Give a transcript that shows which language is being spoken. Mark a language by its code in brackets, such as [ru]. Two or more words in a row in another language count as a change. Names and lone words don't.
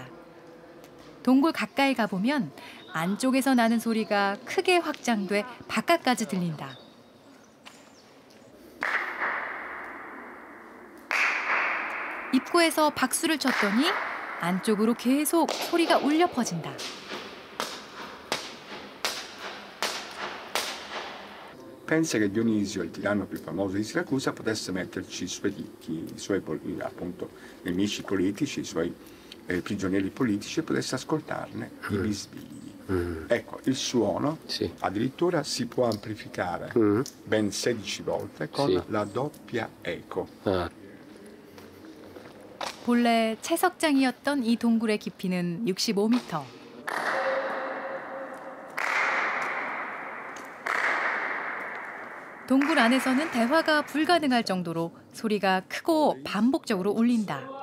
[ko] 동굴 가까이 가보면 안쪽에서 나는 소리가 크게 확장돼 바깥까지 들린다. 입구에서 박수를 쳤더니 안쪽으로 계속 소리가 울려 퍼진다. [it] Pensa che Dionisio, il tiranno più famoso di Siracusa, potesse metterci i suoi ricchi, appunto, nemici politici, i suoi prigionieri politici e potesse ascoltarne i bisbigli. Ecco, il suono Sì. addirittura si può amplificare ben 16 volte con Sì. la doppia eco. [ko] 아, 본래 채석장이었던 이 동굴의 깊이는 65m. 동굴 안에서는 대화가 불가능할 정도로 소리가 크고 반복적으로 울린다.